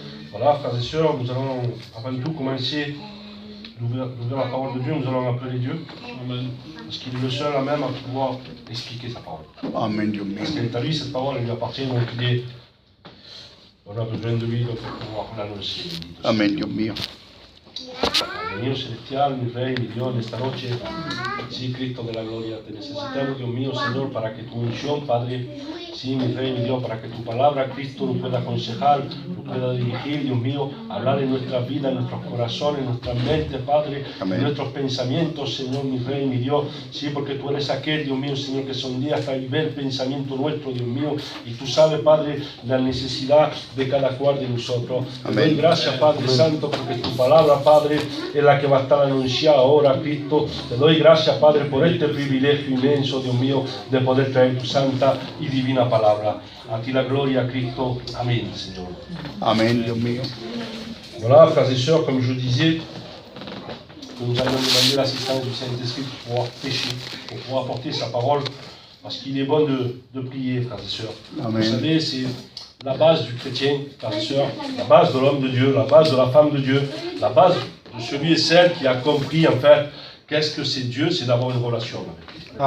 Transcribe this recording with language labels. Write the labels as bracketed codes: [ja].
[fr] Voilà, frères et sœurs, nous allons avant tout commencer d'ouvrir la parole de Dieu. Nous allons appeler Dieu. Amen. Parce qu'il est le seul à même à pouvoir expliquer sa parole. Amen, Dieu mio. Parce qu'elle est à lui, cette parole, elle lui appartient, donc on a besoin de lui donc, pour pouvoir l'annoncer. Amen, Dieu mio. [es] Dio celestial, mi Rey, mi Dios, en esta noche, sí, Cristo de la gloria, te necesitamos, Dios mío, Señor, para que tu unción, Padre, sí, mi Rey, mi Dios, para que tu palabra, Cristo, nos pueda aconsejar, nos pueda dirigir, Dios mío, hablar en nuestra vida, en nuestros corazones, en nuestra mente, Padre, en nuestros pensamientos, Señor, mi Rey, mi Dios, sí, porque tú eres aquel, Dios mío, Señor, que sondea hasta el ver pensamiento nuestro, Dios mío, y tú sabes, Padre, la necesidad de cada cual de nosotros. Te doy gracias, Padre Santo, porque tu palabra, Padre, es la que va a estar anunciada ahora, Cristo. Te doy gracias, Padre, por este privilegio inmenso, Dios mío, de poder traer tu santa y divina palabra. A ti la gloria, Cristo. Amén, Señor. [fr] Amen, Dieu mio. Voilà, frères et sœurs, comme je disais, nous allons demander l'assistance du Saint-Esprit pour pouvoir prêcher, pour pouvoir apporter sa parole, parce qu'il est bon de prier, frères et sœurs. Amen. Vous savez, c'est la base du chrétien, frères et sœurs, la base de l'homme de Dieu, la base de la femme de Dieu, la base de celui et celle qui a compris, en fait, qu'est-ce que c'est Dieu, c'est d'avoir une relation avec lui.